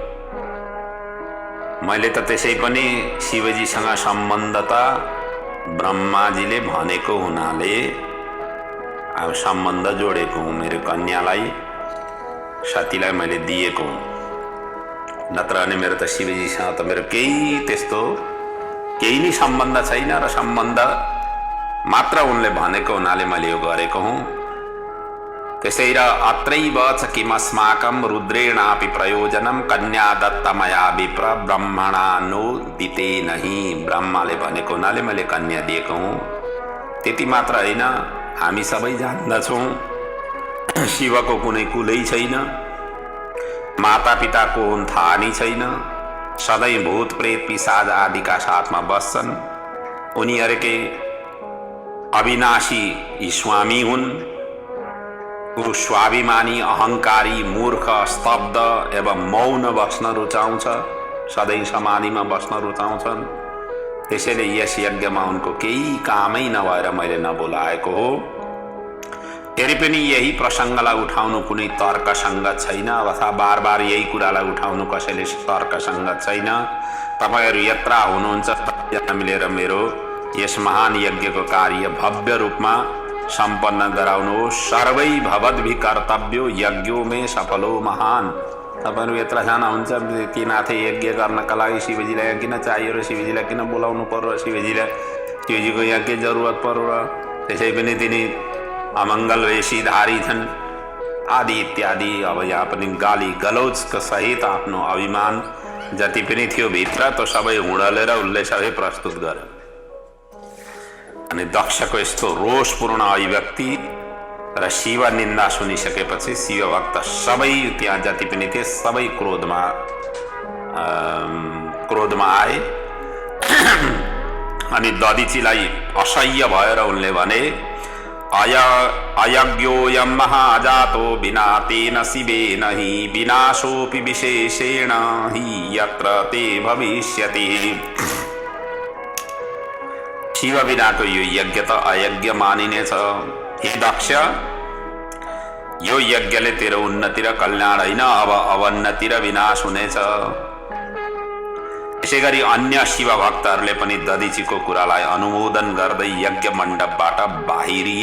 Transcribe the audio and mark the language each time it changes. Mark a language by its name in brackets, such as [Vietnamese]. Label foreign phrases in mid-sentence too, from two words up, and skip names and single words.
[Nepali] मैले त त्यसै पनि शिवजीसँग सम्बन्ध त ब्रह्माजीले भनेको हुनाले अब सम्बन्ध जोडेको हुँ, मेरो कन्यालाई सतीलाई मैले दिएको हुँ। नत्र अनि मेरो त शिवजीसँग त मेरो केही नै सम्बन्ध छैन र सम्बन्ध मात्र उनले भनेको हुनाले मैले यो गरेको हुँ। त्यसै र [Sanskrit] अत्रैव च किमस्माकं रुद्रेणापि प्रयोजनं कन्या दत्तमया विप्र ब्रह्मणा नो दिते नहि। [Nepali] ब्रह्माले भनेको हुनाले मैले कन्या दिएको हुँ। त्यति मात्र होइन, हामी सबै जान्दछौँ शिवको कुनै कुलै छैन, माता पिता को हुन् थाहा नै छैन, सधैँ भूत प्रेत पिशाच आदिका साथमा बस्छन्। उनीहरूकै अविनाशी स्वामी हुन्। ऊ स्वाभिमानी, अहंकारी, मूर्ख, स्तब्ध एवं मौन बस्न रुचाउँछ, सधैँ समाधिमा बस्न रुचाउँछन्। त्यसैले यस यज्ञमा उनको केही कामै नभएर मैले नबोलाएको हो। फेरि पनि यही प्रसङ्गलाई उठाउनु कुनै तर्कसङ्गत छैन अथवा बार बार यही कुरालाई उठाउनु कसैले तर्कसङ्गत छैन। तपाईहरू यत्रा हुनुहुन्छ मिलेर मेरो यस महान यज्ञको कार्य भव्य रूपमा सम्पन्न गराउनुहोस्। [Sanskrit] सर्वै भवद्भि कर्तव्यो यज्ञो मे सफलो महान। [Nepali] तपाईहरू यत्रा जना हुन्छ के नाथे यज्ञ गर्नका लागि शिवजीलाई यहाँ किन चाहियो र शिवजीलाई किन बोलाउनु पर्यो, शिवजीको यहाँ के जरुरत पर्यो र त्यसै पनि तिनी अमङ्गल वेशीधारी छन् आदि इत्यादि। अब यहाँ पनि गाली गलौजका सहित आफ्नो अभिमान जति पनि थियो भित्र त्यो सबै हुँडलेर उसले सबै प्रस्तुत गर्यो। अनि दक्षको यस्तो रोषपूर्ण अभिव्यक्ति र शिव निन्दा सुनिसकेपछि शिव भक्त सबै त्यहाँ जति पनि थिए सबै क्रोधमा आए। अनि दधिचीलाई असह्य भएर उनले भने [Sanskrit] अयज्ञोऽयं महाजातो विना तेन शिवेन हि विनाशोऽपि विशेषेण हि यत्र ते भविष्यति। [Nepali] शिव बिनाको यो यज्ञ त अयज्ञ मानिनेछ। हे दक्ष, यो यज्ञले तेरो उन्नति र कल्याण होइन अब अवन्नति र विनाश हुनेछ। यसैगरी अन्य शिव भक्तहरूले पनि दधिचीको कुरालाई अनुमोदन गर्दै यज्ञ मण्डपबाट बाहिरिए।